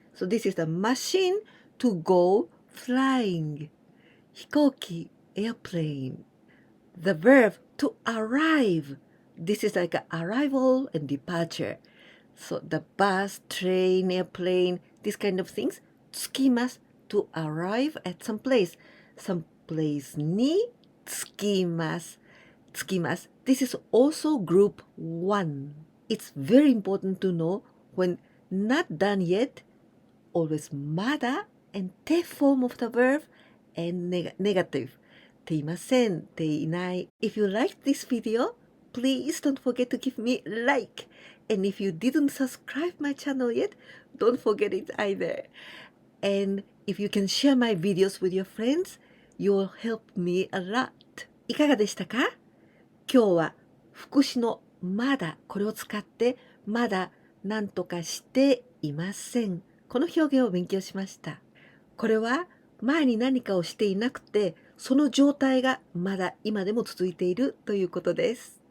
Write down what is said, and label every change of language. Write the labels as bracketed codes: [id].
[en] So this is the machine to go flying. 飛行機 airplane. The verb to arrive This is like an arrival and departure. So the bus, train, airplane, these kind of things. 着きます to arrive at some place. Some place に着きます。着きます。This is also group 1. It's very important to know when not done yet, always mada and te form of the verb and negative. [ja] ていません、ていない。 [en] If you liked this video, please don't forget to give me like. And if you didn't subscribe my channel yet, don't forget it either. And if you can share my videos with your friends, you'll help me a lot. [ja] いかがでしたか？今日は副詞のまだ、これを使ってまだ何とかしていません。この表現を勉強しました。これは前に何かをしていなくて、その状態がまだ今でも続いているということです。